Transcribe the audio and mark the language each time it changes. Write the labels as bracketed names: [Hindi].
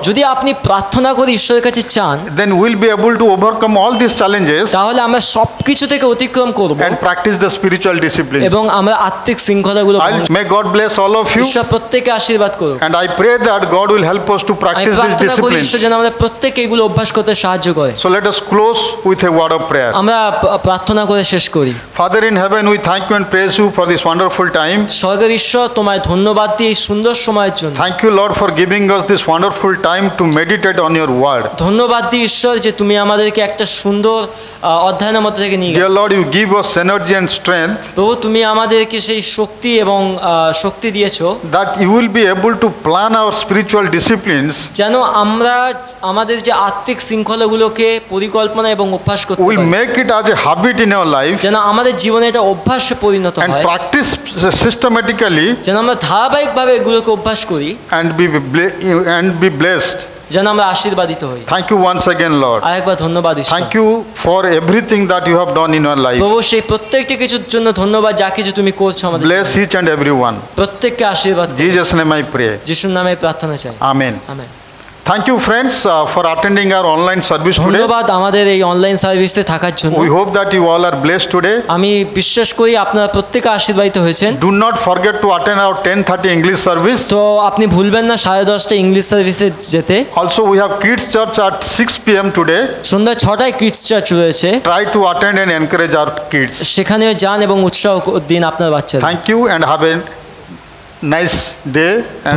[Bangla] যদি আপনি প্রার্থনা করে ঈশ্বরের কাছে চান, [English] then we'll be able to overcome all these challenges [Bangla] তাহলে আমরা সবকিছু থেকে অতিক্রম করব [English] and practice the spiritual disciplines. [Bangla] এবং আমরা আত্মিক শৃঙ্খলাগুলো [English] May God bless all of you. [Bangla] ঈশ্বর প্রত্যেককে আশীর্বাদ করুন। [English] And I pray that God will help us to [Bangla] আমি [English] practice these [Bangla] প্রার্থনা করি [English] disciplines. [Bangla] ঈশ্বর যেন আমাদের প্রত্যেককে এগুলো অভ্যাস করতে সাহায্য করে। [English] So let us close with a word of prayer. [Bangla] আমরা প্রার্থনা করে শেষ করি। [English] Father in heaven, we thank you and praise you for this wonderful time. [Bangla] স্বর্গের ঈশ্বর, তোমায় ধন্যবাদ দিই এই সুন্দর সময়ের জন্য। [English] Thank you, Lord, for giving us this wonderful time to meditate on your word. [Bangla] ধন্যবাদ দিই ঈশ্বর যে তুমি আমাদেরকে একটা সুন্দর অধ্যয়নের মধ্যে থেকে নিয়ে [English] Dear Lord, you give us energy and strength [Bangla] প্রভু, তুমি আমাদেরকে সেই শক্তি এবং শক্তি দিয়েছো [English] that you will be able to plan our spiritual disciplines. [Bangla] যেন আমরা আমাদের যে আত্মিক শৃঙ্খলাগুলোকে পরিকল্পনা এবং অভ্যাস করতে [English] We'll [Bangla] পারি, [English] make it as a habit in our life [Bangla] যেন আমাদের জীবনে এটা অভ্যাসে পরিণত [English] and [Bangla] হয়, [English] practice systematically [Bangla] যেন আমরা ধারাবাহিকভাবে এগুলোকে অভ্যাস করি, [English] and be blessed. [Bangla] যেন আমরা আশীর্বাদিত হই। [English] Thank you once again, Lord. [Bangla] আরেকবার ধন্যবাদ ঈশ্বর। [English] Thank you for everything that you have done in our life. [Bangla] প্রভু, সেই প্রত্যেকটি কিছুর জন্য ধন্যবাদ যা কিছু তুমি করছো আমাদের [English] Bless [Bangla] জীবনে। [English] each and every one. [Bangla] প্রত্যেককে আশীর্বাদ করো। [English] Jesus' name I pray. [Bangla] যিশুর নামে প্রার্থনা চাই, [English] Amen. [Bangla] Amen. [English] Thank you, friends, for attending our online service today. [Bangla] ধন্যবাদ আমাদের এই অনলাইন সার্ভিসে থাকার জন্য। [English] We hope that you all are blessed today. [Bangla] আমি বিশ্বাস করি আপনারা প্রত্যেকে আশীর্বাদিত হয়েছেন। [English] Do not forget to attend our 10:30 English service. [Bangla] তো আপনি ভুলবেন না 10:30 ইংলিশ সার্ভিসে যেতে। [English] Also, we have kids church at 6 p.m. today. [Bangla] Sandhya 6টায় kids church রয়েছে, [English] Try to attend and encourage our kids. [Bangla] সেখানেও যান এবং উৎসাহ দিন আপনার বাচ্চাদের। [English] Thank you and have a nice day and